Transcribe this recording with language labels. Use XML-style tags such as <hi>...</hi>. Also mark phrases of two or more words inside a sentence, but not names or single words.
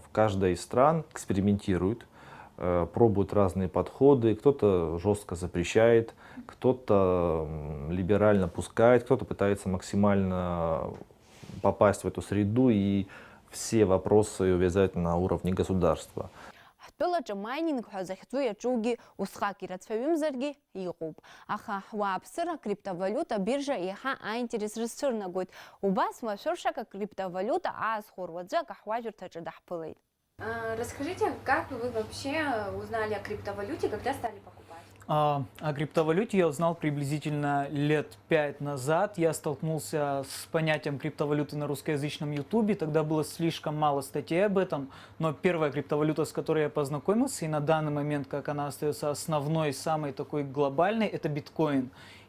<ru>Каждая из стран экспериментирует, пробует разные подходы, кто-то жестко запрещает, кто-то либерально пускает, кто-то пытается максимально попасть в эту среду и все вопросы увязать на уровне государства.</ru> <ab>Ҳтәылаҿы майнинг ҳәа захьӡу иаҿугьы усҟак ирацәаҩымзаргьы иҟоуп. Аха ҳуааԥсыра акриптовалюта биржа иаҳа аинтерес рызцәырнагоит. Убас машәыршак акриптовалюта аасхәыруа уаҵәы акаҳуажәырҭаҿы даҳԥылеит.</ab> <ru>Расскажите, как вы вообще узнали о криптовалюте, когда стали покупать? О криптовалюте я узнал приблизительно лет 5 назад. Я столкнулся с понятием криптовалюты на русскоязычном ютубе. Тогда было слишком мало статей об этом. Но первая криптовалюта, с которой я познакомился, и на данный момент, как она остается основной, самой такой глобальной, это биткоин.</ru>